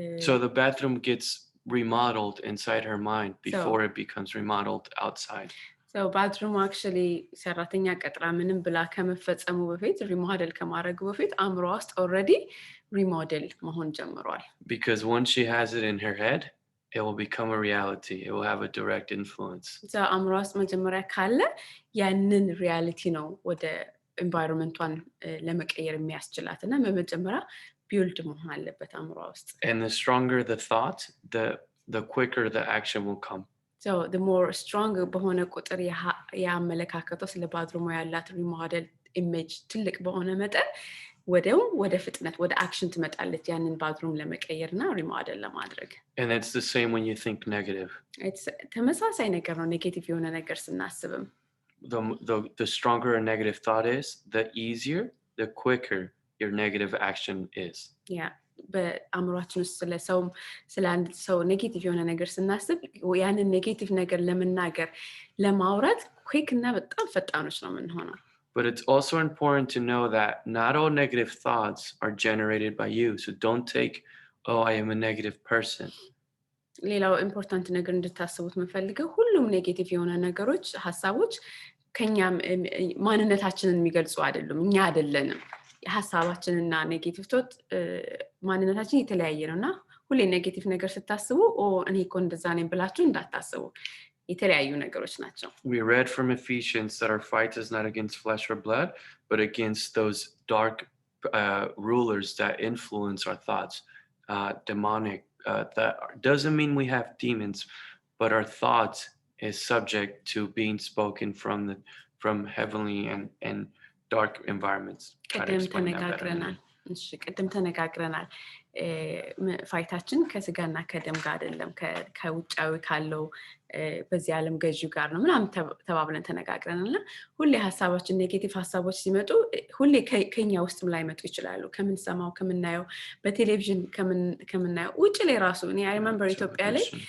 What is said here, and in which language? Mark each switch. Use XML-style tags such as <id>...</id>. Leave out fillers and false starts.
<en>So the bathroom gets remodeled inside her mind before it becomes remodeled outside. So bathroom actually</en> <am>ሰራተኛ ቀጥራ ምንም ብላ ከመፈጸሙ በፊት ሪሞዴል ከማድረጉ በፊት አእምሮ ውስጥ already ሪሞዴል መሆን ጀምሯል</am> <en>Because once she has it in her head, it will become a reality. It will have a direct influence.</en> <am>እዛ አእምሮ ውስጥ መጀመሪያ ካለ ያንን ሪያሊቲ ነው ወደ ኤንቫይሮንመንቷን ለመቀየር የሚያስችላት እና በመጀመሪያ ቢውልድ መሆን አለበት አእምሮ ውስጥ።</am> <en>And the stronger the thought, the quicker the action will come. So the more strong</en> <am>በሆነ ቁጥር ያመለካከቷ ስለ ባድሩሙ ያላት ሪሞዴል ኢሜጅ ትልቅ በሆነ መጠን ወደው ወደ ፍጥነት ወደ አክሽን ትመጣለች ያንን ባድሩም ለመቀየርና ሪሞዴል ለማድረግ።</am> <en>And it's the same when you think negative.</en> <am>It's ተመሳሳይ ነገር ነው ኔጌቲቭ የሆነ ነገር ስናስብም።</am> <en>The stronger a negative thought is, the easier, the quicker your negative action is. Yeah.</en> <am>በአእምሯችን ውስጥ ስለ አንድ ሰው ኔጌቲቭ የሆነ ነገር ስናስብ ያንን ኔጌቲቭ ነገር ለመናገር ለማውራት ኩክ እና በጣም ፈጣኖች ነው የምንሆነው።</am> <en>But it's also important to know that not all negative thoughts are generated by you. So don't take, oh, I am a negative person.</en> <am>ሌላው ኢምፖርታንት ነገር እንድታስቡት የምፈልገው ሁሉም ኔጌቲቭ የሆነ ነገሮች ሀሳቦች ከኛም ማንነታችንን የሚገልጹ አይደሉም። እኛ አይደለንም። ሀሳባችንና ኔጌቲቭ ቶት ማንነታችን የተለያየ ነውና ሁሌ ኔጌቲቭ ነገር ስታስቡ እኔ እኮ እንደዛ ነኝ ብላችሁ እንዳታስቡ። የተለያዩ ነገሮች ናቸው።</am> <en>We read from Ephesians that our fight is not against flesh or blood, but against those dark rulers that influence our thoughts, demonic. That doesn't mean we have demons, but our thoughts is subject to being spoken from heavenly and dark environments.</en> <am>ቅድም ተነጋግረናል። ፋይታችን ከስጋና ከደም ጋር አይደለም ከውጫዊ ካለው በዚህ ዓለም ገዢው ጋር ነው ምናምን ተባብለን ተነጋግረናልና ሁሌ ሀሳባችን ኔጌቲቭ ሀሳቦች ሲመጡ ሁሌ ከኛ ውስጥም ላይ መጡ ይችላሉ። ከምንሰማው ከምናየው በቴሌቪዥን ከምናየው ውጭ ላይ ራሱ እኔ አይ ሪመምበር ኢትዮጵያ ላይ</am>